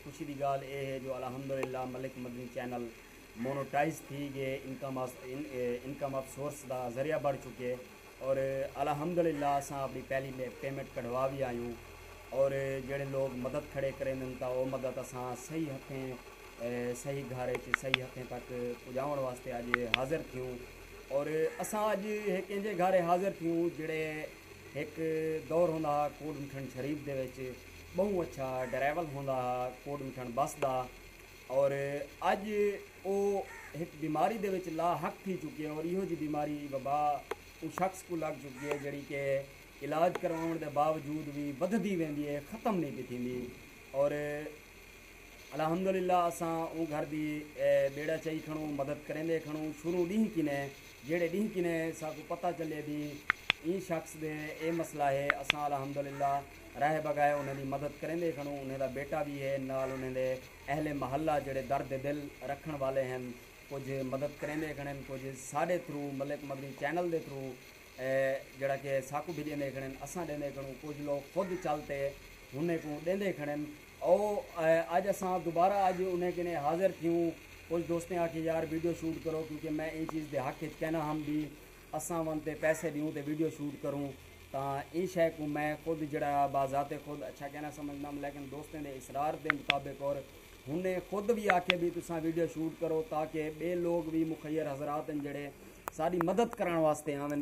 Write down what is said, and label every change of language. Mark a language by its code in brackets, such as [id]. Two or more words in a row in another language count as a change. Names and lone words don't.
[skr] खुशी की गाल ये है जो अल्हम्दुलिल्लाह मलिक मदनी चैनल मोनोटाइज थी गए, [en] income of source [skr] का जरिया बढ़ चुके और अल्हम्दुलिल्लाह असां अपनी पहली पेमेंट कढ़वा भी आयूँ और जेड़े लोग मदद खड़े करें तो वो मदद असां सही हथें सही घर सही हथें तक पुजाउण वास्ते अज हाज़िर थियूं। और असां अज कंहिंजे घर हाज़िर थियूं जेड़े एक दौर होंदा कोट मिठन शरीफ दे विच बहु अच्छा ड्राइवर होंदा कोट मिठन बस का और अज वो एक बीमारी दे विच लाहक थी चुकी है और इहो जी बीमारी वबा उस शख्स को लग चुकी है जड़ी के इलाज करवाउण दे बावजूद भी वधदी वेंदी है, ख़त्म नहीं पई थींदी। और अल्हम्दुलिल्लाह असां वो घर की बेड़ा चई खणूं, मदद करेंदे खणूं शुरू ॾींहुं किने जेड़े ॾींहुं किने साकू पता चले भी ई शख्स दे ए मसला है, असां अल्हम्दुलिल्लाह राह बगाए उन्हें मदद करेंदे खणूं। उन्हें दा बेटा भी है नाल, उन्हें दे अहले महल्ला जेड़े दर्द दिल रखण वाले हैं कुछ मदद करेंदे खड़न, कुछ साढ़े थ्रू मलिक मदनी चैनल के थ्रू जड़ा कि साकू भी देंदे खड़न, असां देंदे खड़ूं, कुछ लोग खुद चलते उन्हें को देंदे खड़न। और अज असां दोबारा अज उन्हें किने हाज़िर थियूं। कुछ दोस्तें आके यार [en] video shoot [skr] करो क्योंकि मैं ये चीज़ के हक कहना हम भी असां वन ते पैसे दूँ तो [en] video shoot [skr] करूँ तो ये शय को मैं खुद जड़ा बाजाते खुद अच्छा कहना समझना, लेकिन दोस्तों के इसरार के मुताबिक और उन्हें खुद भी आके भी तुसा वीडियो शूट करो ताकि बे लोग भी मुखैर हजरात जड़े सारी मदद करने वास्ते आवन।